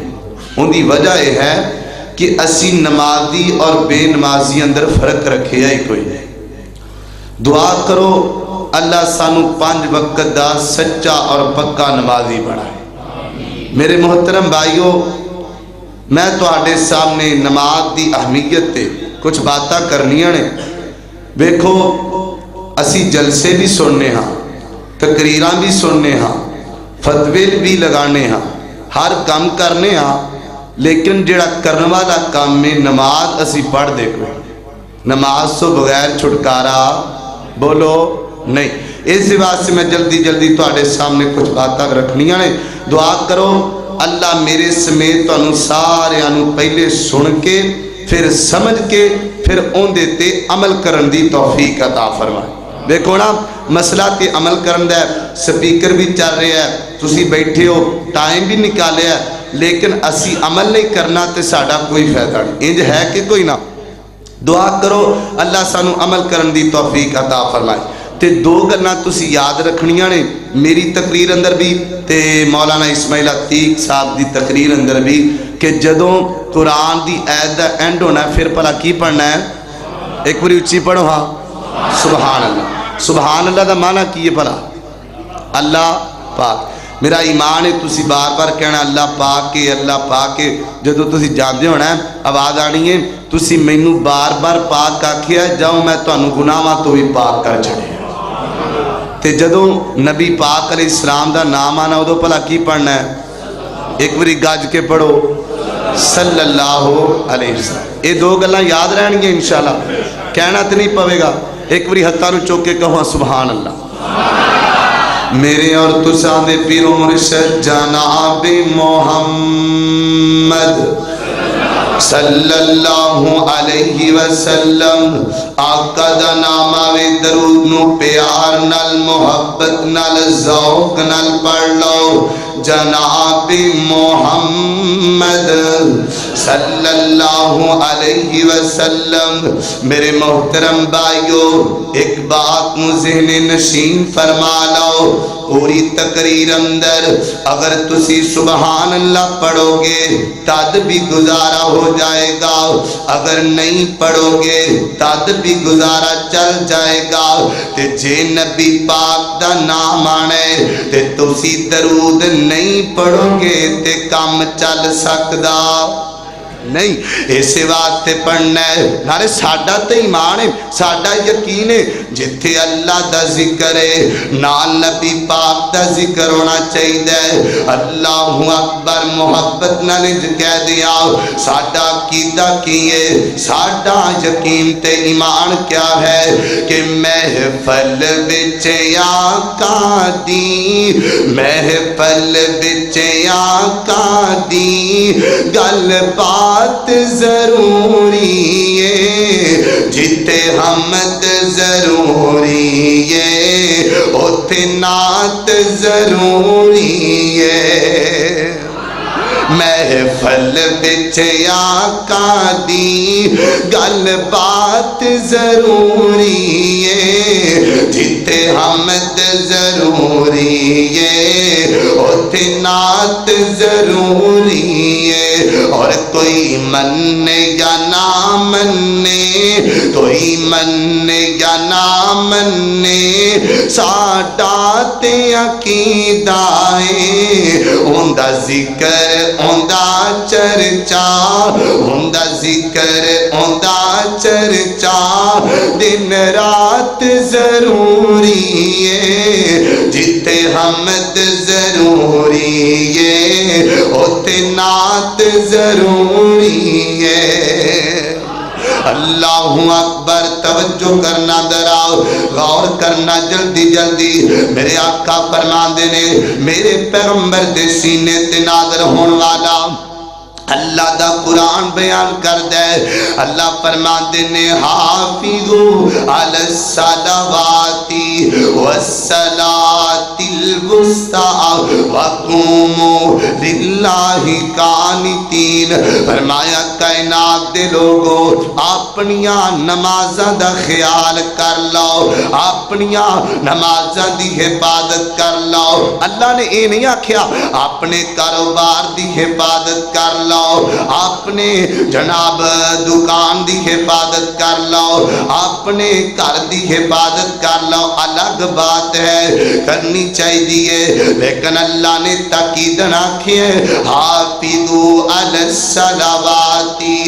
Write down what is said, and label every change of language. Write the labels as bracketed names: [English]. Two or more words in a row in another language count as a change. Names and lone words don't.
[Punjabi] ان دی وجہ یہ ہے کہ اسی نمازی اور بے نمازی اندر فرق رکھے ہی کوئی نہیں۔ دعا کرو اللہ سانو 5 وقت دا سچا اور پکا نمازی بنائے۔ میرے محترم بھائیو، میں تواڈے سامنے نماز دی اہمیت تے کچھ باتاں کرنیاں نے۔ دیکھو اسی جلسے بھی سننے ہاں، تقریراں بھی سننے ہاں، فتوے بھی لگانے ہاں، ہر کام کرنے ہاں، لیکن جڑا کرنے والا کام میں نماز اسی پڑھ دے کوئی نماز تو بغیر چھٹکارا بولو نہیں۔ اس واسطے میں جلدی جلدی تواڈے سامنے کچھ باتاں رکھنیاں نے۔ دعا کرو اللہ میرے سمیت تانوں سارے نوں پہلے سن کے پھر سمجھ کے پھر اون دیتے عمل کرن دی توفیق عطا فرمائے۔ دیکھو نا مسئلہ تے عمل کرن دا سپیکر بھی چل رہا ہے، تسی بیٹھے ہو، ٹائم بھی نکالے ہے، لیکن اسی عمل نہیں کرنا تے ساڈا کوئی فائدہ نہیں۔ انج ہے کہ کوئی نہ؟ دعا کرو اللہ سانو عمل کرن دی توفیق عطا فرمائے۔ تے 2 گلاں تسی یاد رکھنیاں نے میری تقریر اندر بھی تے مولانا اسماعیل عتیق صاحب دی تقریر اندر بھی، کہ جدوں قرآن دی آیت دا اینڈ ہونا ہے پھر بھلا کی پڑھنا ہے؟ ایک باری اچھی پڑھو ہاں، [Arabic] سبحان اللہ۔ [Punjabi] سبحان اللہ دا معنی کی ہے بھلا؟ اللہ پاک۔ میرا ایمان ہے تسی بار بار کہنا اللہ پاک کے اللہ پاک کے، جدو تسی جاندے ہونا ہے آواز آنی ہے تسی مینوں بار بار پاک آکھیا جاؤ میں تانوں گناہاں تو بھی پاک کر چھڑے۔ تے جدو نبی پاک علیہ السلام دا نام آنا ادو بھلا کی پڑھنا ہے؟ ایک باری گاج کے پڑھو [Arabic] صلی اللہ علیہ وسلم۔ [Punjabi] یہ 2 گلاں یاد رہن گے [Arabic] انشاءاللہ، [Punjabi] کہنا تو نہیں پوے گا۔ ایک باری ہتھاں نوں چوک کے کہو [Arabic] سبحان اللہ۔ [Punjabi] میرے اور تساں دے پیر و مرشد جناب محمد [Arabic] صلی اللہ علیہ وسلم [Punjabi] آقا دا نام آوے درود نو پیار نال محبت نال ذوق نال پڑھ لو۔ [Arabic] جناب محمد صلی اللہ علیہ وسلم۔ [Punjabi] میرے محترم بھائیو ایک بات مو ذہن نشین فرما لو، پوری تقریر اندر اگر تسی [Arabic] سبحان اللہ [Punjabi] پڑھو گے تد بھی گزارا ہو جائے گا، اگر نہیں پڑھو گے تد بھی گزارا چل جائے گا۔ تے جے نبی پاک دا نام آنے تے تسی درود نہیں پڑھو گے تے کام چل سکدا نہیں۔ ایسے واسطے پڑھنا ہے، نارے ساڈا تے ایمان ہے، ساڈا یقین ہے جتھے اللہ دا ذکر ہے نال نبی پاک دا ذکر ہونا چاہیے۔ [Arabic] اللہ اکبر [Punjabi] محبت نال کہہ دیا ساڈا عقیدہ کی ہے، ساڈا یقین تے ایمان کیا ہے کہ محفل وچ آقا دی، محفل وچ آقا دی گل بات ضروری ہے، جتے حمد ضروری ہے اوتھے نعت ضروری ہے۔ محفل وچ آقا دی گل بات ضروری ہے، جتے حمد ضروری ہے اوتھے نعت ضروری ہے۔ اور کوئی مننے یا نہ مننے، کوئی مننے یا نہ مننے، ساڈا تے عقیدہ ہے اوندا ذکر اوندا چرچا، اوندا ذکر اوندا چرچا دن رات ضروری ہے، جتے حمد ضروری ہے اوتے نعت ضروری ہے۔ [Arabic] اللہ اکبر، [Punjabi] توجہ کرنا دراؤ، غور کرنا جلدی جلدی۔ میرے آقا فرماندے نے میرے پیغمبر دے سینے تے نازل ہون والا اللہ دا قرآن بیان کر دے۔ اللہ فرماندے نے [Arabic] حافظو علی الصلوات والصلاۃ الوسطی وقوموا للہ قانتین۔ [Punjabi] فرمایا کائنات دے لوگو اپنیاں نمازاں دا خیال کر لو، اپنیاں نمازاں دی حفاظت کر لو۔ اللہ نے یہ نہیں آکھیا اپنے کاروبار دی حفاظت کر لو، اپنے جناب دکان دی حفاظت کر لو، اپنے گھر دی حفاظت کر لو، الگ بات ہے کرنی چاہیے، لیکن اللہ نے تاکید رکھی ہے [Arabic] حافظوا علی الصلوات